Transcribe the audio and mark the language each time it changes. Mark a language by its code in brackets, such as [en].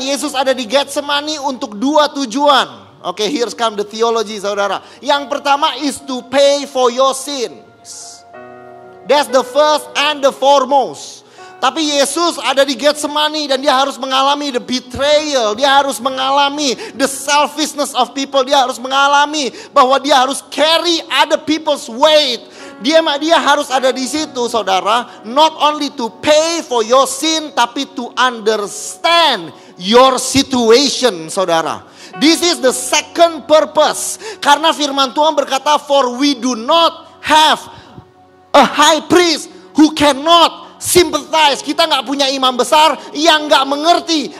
[id] Yesus ada di Getsemani untuk dua tujuan. [en] Oke, here's come the theology, saudara. [id] Yang pertama [en] is to pay for your sins. That's the first and the foremost. [id] Tapi Yesus ada di Getsemani dan dia harus mengalami [en] the betrayal. [id] Dia harus mengalami [en] the selfishness of people. [id] Dia harus mengalami bahwa dia harus [en] carry other people's weight. [id] Dia harus ada di situ, saudara. [en] Not only to pay for your sin, tapi to understand your situation, saudara. This is the second purpose. [id] Karena firman Tuhan berkata, [en] for we do not have a high priest who cannot sympathize. [id] Kita gak punya imam besar yang gak mengerti.